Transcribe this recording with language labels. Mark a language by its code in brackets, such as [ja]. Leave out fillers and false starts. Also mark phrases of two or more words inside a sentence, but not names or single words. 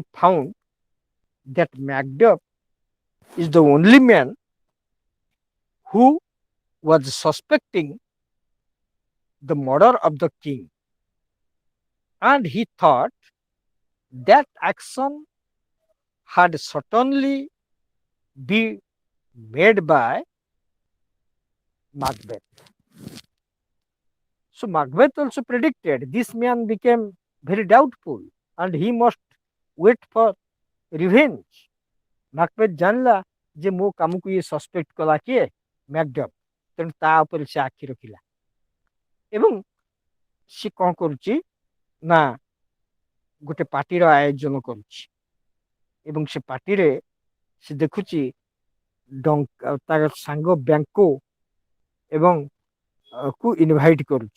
[en] found that Macduff is the only man who was suspecting the murder of the king, and he thought that action had certainly been made by Macbeth. So Macbeth also predicted this man became very doubtful and he must wait for revenge. [or] Macbeth ଜାଣିଲା ଯେ ମୋ କାମକୁ ଇଏ ସସ୍ପେକ୍ଟ କଲା କିଏ? ମ୍ୟାକଡଫ୍। ତେଣୁ ତା ଉପରେ ସେ ଆଖି ରଖିଲା ଏବଂ ସେ କଣ କରୁଛି ନା ଗୋଟେ ପାର୍ଟିର ଆୟୋଜନ କରୁଛି ଏବଂ ସେ ପାର୍ଟିରେ ସେ ଦେଖୁଛି ତାର ସାଙ୍ଗ ବ୍ୟାଙ୍କୋ ଏବଂ କୁ ଇନଭାଇଟ୍ କରୁଛି।